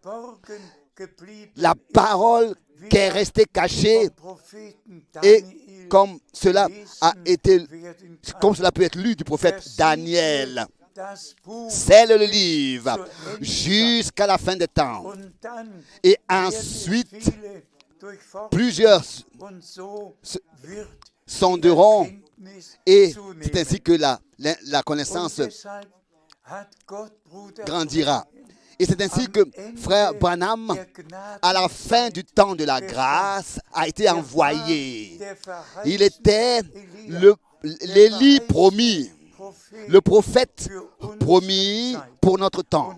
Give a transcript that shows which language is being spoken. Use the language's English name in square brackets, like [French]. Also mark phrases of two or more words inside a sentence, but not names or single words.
[French] La parole qui est restée cachée et comme cela peut être lu du prophète Daniel. [German] das Buch [French] scelle le livre jusqu'à la fin des temps. [German] und dann [French] Et [German] werden [French] ensuite, [German] viele durchforschen [French] plusieurs [German] und so wird [French] sonderont. [German] Erkenntnis [French] Et c'est [German] zunehmen. [French] ainsi que la [German] Und [French] connaissance [German] deshalb hat Gott Bruder [French] grandira. Et c'est ainsi que frère Branham, [German] der Gnade [French] à la fin du temps de la grâce, a été envoyé. Il était l'Élie promis, le prophète promis pour notre temps.